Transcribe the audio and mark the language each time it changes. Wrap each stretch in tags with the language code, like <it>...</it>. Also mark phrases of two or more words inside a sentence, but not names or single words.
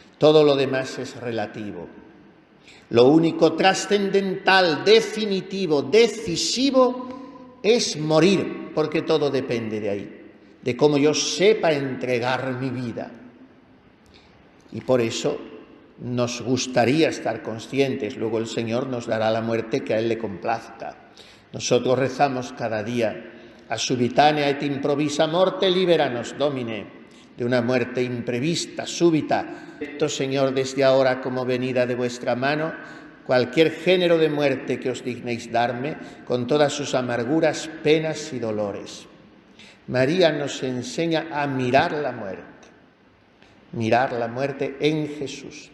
<es>Todo lo demás es relativo. Lo único trascendental, definitivo, decisivo es morir, porque todo depende de ahí, de cómo yo sepa entregar mi vida. Y por eso nos gustaría estar conscientes, luego el Señor nos dará la muerte que a Él le complazca. Nosotros rezamos cada día,</es> <la>a subitanea et improvisa morte liberanos, Domine,</la> <es>de una muerte imprevista, súbita. Señor, desde ahora como venida de vuestra mano, cualquier género de muerte que os dignéis darme, con todas sus amarguras, penas y dolores. María nos enseña a mirar la muerte en Jesús.</es>